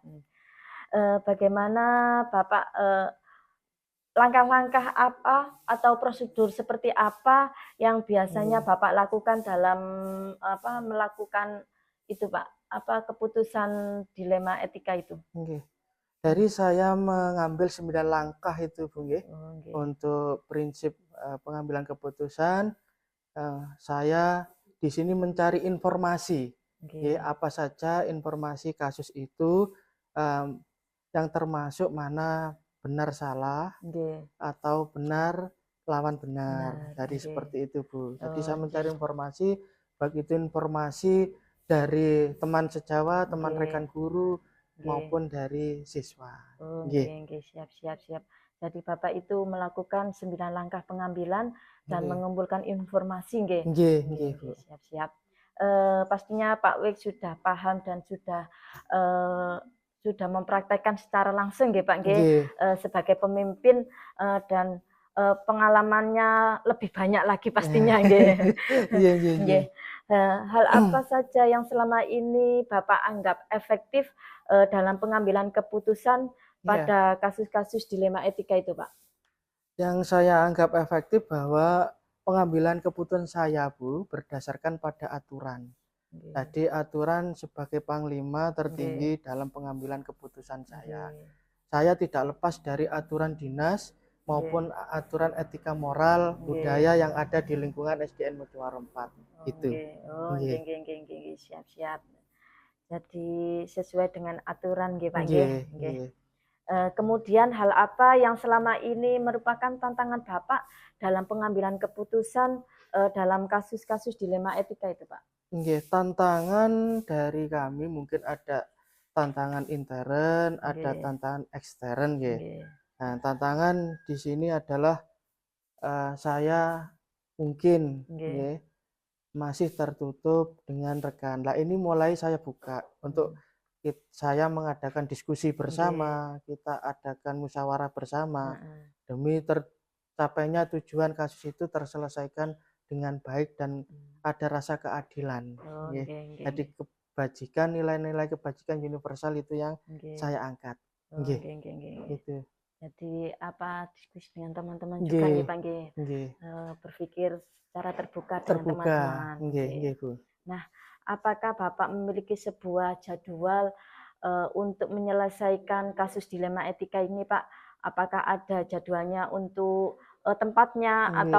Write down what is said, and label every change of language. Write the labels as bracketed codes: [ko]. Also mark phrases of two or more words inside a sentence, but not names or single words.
[id] Bagaimana Bapak langkah-langkah apa atau prosedur seperti apa yang biasanya Bapak lakukan dalam melakukan itu, Pak? Keputusan dilema etika itu? Nggih. Dari saya mengambil 9 langkah itu Bu nggih. Oh, nggih. Untuk prinsip pengambilan keputusan, saya di sini mencari informasi. Nggih. Apa saja informasi kasus itu yang termasuk mana benar salah Nggih. atau benar lawan benar. Benar, Jadi nggih. seperti itu Bu. Jadi Oh, saya mencari nggih. informasi, baik itu informasi dari teman sejawat, teman Nggih. rekan guru, Nggih. maupun dari siswa. Oh, Nggih. nggih, siap. Jadi Bapak itu melakukan 9 langkah pengambilan dan Nggih. mengumpulkan informasi, nggih. Nggih, Bu. Siap. Pastinya Pak Wik sudah paham dan sudah mempraktekkan secara langsung, nggih Pak, nggih. Nggih. Sebagai pemimpin dan pengalamannya lebih banyak lagi pastinya, nggih. Iya. Nggih. Hal apa saja yang selama ini Bapak anggap efektif dalam pengambilan keputusan pada kasus-kasus dilema etika itu, Pak? Yang saya anggap efektif bahwa pengambilan keputusan saya, Bu, berdasarkan pada aturan. Nggih. Jadi aturan sebagai panglima tertinggi dalam pengambilan keputusan saya. Nggih. Saya tidak lepas dari aturan dinas maupun aturan etika moral Nggih. budaya yang ada di lingkungan SDN Mojokerto 4. Gitu. Oh, Nggih. nggih, siap. Jadi sesuai dengan aturan, nggih Pak, Nggih, nggih. nggih. Kemudian hal apa yang selama ini merupakan tantangan Bapak dalam pengambilan keputusan dalam kasus-kasus dilema etika itu, Pak? Nggih, tantangan dari kami mungkin ada tantangan intern, ada Nggih. tantangan ekstern, nggih. Nggih. Nah, tantangan di sini adalah saya mungkin Nggih. nggih, masih tertutup dengan rekan. Lah ini mulai saya buka untuk saya mengadakan diskusi bersama, kita adakan musyawarah bersama demi tercapainya tujuan kasus itu terselesaikan dengan baik dan ada rasa keadilan. Oh, Nggih. nggih. Jadi kebajikan, nilai-nilai kebajikan universal itu yang Nggih. saya angkat. Oh, Nggih. nggih. Gitu. Jadi diskusi dengan teman-teman juga, nggih Pak, nggih. Nggih. Berpikir secara terbuka dengan Terbuka. teman-teman. Nggih, Bu. Nah, apakah Bapak memiliki sebuah jadwal untuk menyelesaikan kasus dilema etika ini, Pak? Apakah ada jadwalnya untuk tempatnya atau